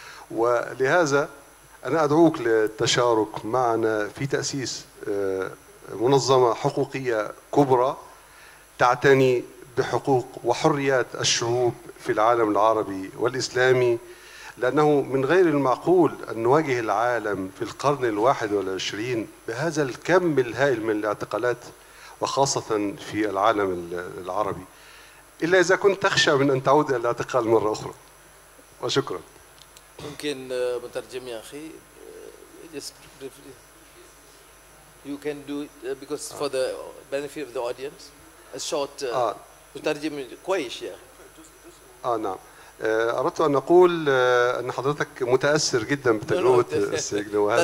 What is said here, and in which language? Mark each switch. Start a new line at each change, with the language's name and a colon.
Arabic: ولهذا أنا أدعوك للتشارك معنا في تأسيس منظمة حقوقية كبرى تعتني بحقوق وحريات الشعوب في العالم العربي والإسلامي، لأنه من غير المعقول أن نواجه العالم في القرن ال21 بهذا الكم الهائل من الاعتقالات، وخاصة في العالم العربي، إلا إذا كنت تخشى من أن تعود إلى الاعتقال مرة أخرى. وشكرا. ممكن مترجم يا أخي
English: just briefly. You can do it because for the benefit of the audience a short
Arabic: مترجم كويس يا أخي. نعم. أردت أن أقول أن حضرتك متأثر جدا بتجربة السجن، وهذا